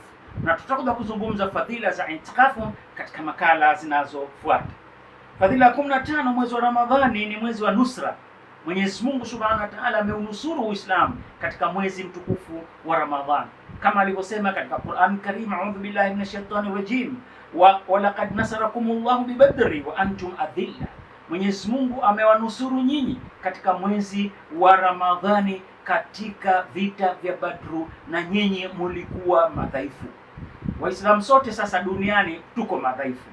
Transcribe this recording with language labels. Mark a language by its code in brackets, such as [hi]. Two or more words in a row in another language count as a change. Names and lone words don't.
[sw] Na tutakuja kuzungumza fadhila za i'tikafu katika makala zinazofuata. Fadhila ya 15 mwezi wa Ramadhani ni mwezi wa nusra. Mwenyezi Mungu [ar] سبحانه وتعالى [sw] ameunusuru Uislamu katika mwezi mtukufu wa Ramadhani, kama alivyosema katika Qur'an Karim, [ar] أعوذ بالله من الشيطان الرجيم، ولقد نصركم الله ببدر وأنتم أذلة. [sw] Mwenyezi Mungu amewanusuru nyinyi katika mwezi wa Ramadhani katika vita vya Badru, na nyinyi mulikuwa madhaifu. Waislamu sote sasa duniani tuko madhaifu.